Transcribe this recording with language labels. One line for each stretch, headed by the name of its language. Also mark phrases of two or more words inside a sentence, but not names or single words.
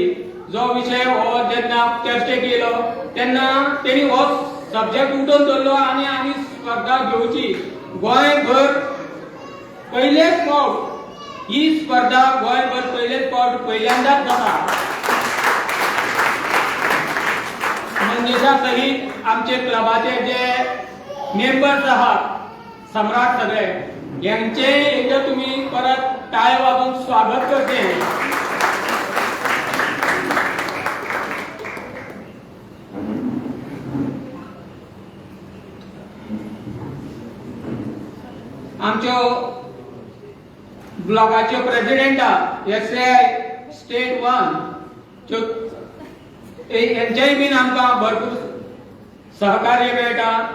Konkani: जो विषय हो जेन्ना चर्चेक येयलो तेन्ना तेणी हो सब्जेक्ट उठोवन धरलो आनी आमी स्पर्धा घेवची। गोंयभर पयलेच फावट ही स्पर्धा गोंयभर पयलेच फावट पहिल्यांदाच जाता।
Marathi: मंगेशा सहित आमचे क्लबाचे जे मेंबर्स आहात सम्राट सगळे यांचे एकदा तुम्ही परत टाळ्या वाजवून स्वागत करते।
Konkani: आमच्यो ब्लॉकाच्यो प्रेसिडेंट SAI स्टेट 1 यांच्याय बीन आमकां भरपूर सहकार्य मेळटा।